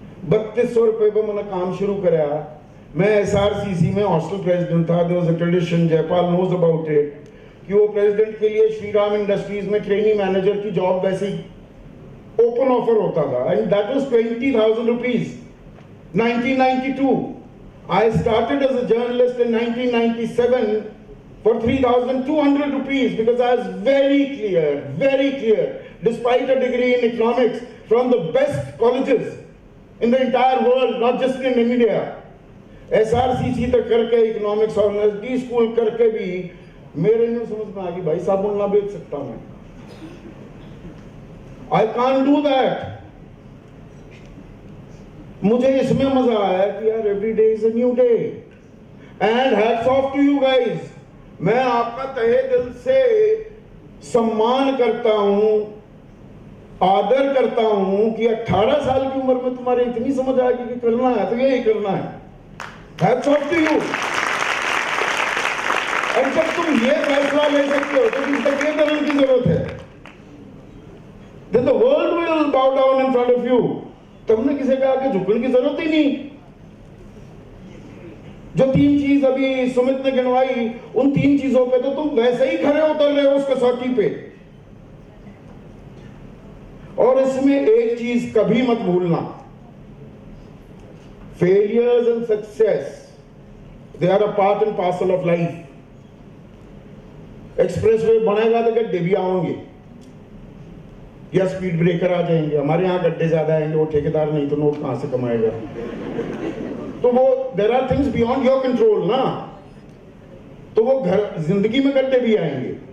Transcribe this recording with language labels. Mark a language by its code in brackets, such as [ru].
[hi] 3200 रुपए पर मैंने काम शुरू कराया। मैं SRCC में हॉस्टल प्रेसिडेंट था। [en] There was a tradition, [hi] Jaipal [en] knows about it, [hi] कि वो प्रेसिडेंट के लिए श्रीराम इंडस्ट्रीज में ट्रेनिंग मैनेजर की जॉब वैसे ही ओपन ऑफर होता था, [en] and that was 20,000 rupees. 1992. I started as a journalist in 1997 for 3,200 rupees because I was very clear, despite a degree in economics from the best colleges in the entire world, not just in India. [hi] SRCC तक करके economics और NSD school करके भी मेरे नहीं समझ में आ गई भाई साबुन ना बेच सकता मैं। [en] I can't do that. [hi] मुझे इसमें मजा आया कि यार [en] every day is a new day and hats off to you guys. [hi] मैं आपका तहे दिल से सम्मान करता हूं, आदर करता हूं कि 18 साल की उम्र में तुम्हारे इतनी समझ आ गई कि करना है तो यही करना है। [en] Hats off to you. [hi] और जब तुम ये फैसला ले सकते हो तो तुम तक ये करने की जरूरत है। [en] Then the world will bow down in front of you. [hi] तुमने किसी के आगे झुकने की जरूरत ही नहीं। जो 3 चीज अभी सुमित ने गिनवाई, उन 3 चीजों पे तो तुम वैसे ही खड़े उतर रहे हो उस कसौटी पे। और इसमें एक चीज कभी मत भूलना, [en] failures and success, they are a part and parcel of life. [hi] Expressway बनेगा तो गड्ढे भी आएंगे या स्पीड ब्रेकर आ जाएंगे। हमारे यहाँ गड्ढे ज्यादा आएंगे, वो ठेकेदार नहीं तो नोट कहां से कमाएगा। तो वो [en] there are things beyond your control [hi] ना, तो वो घर जिंदगी में गड्ढे भी आएंगे।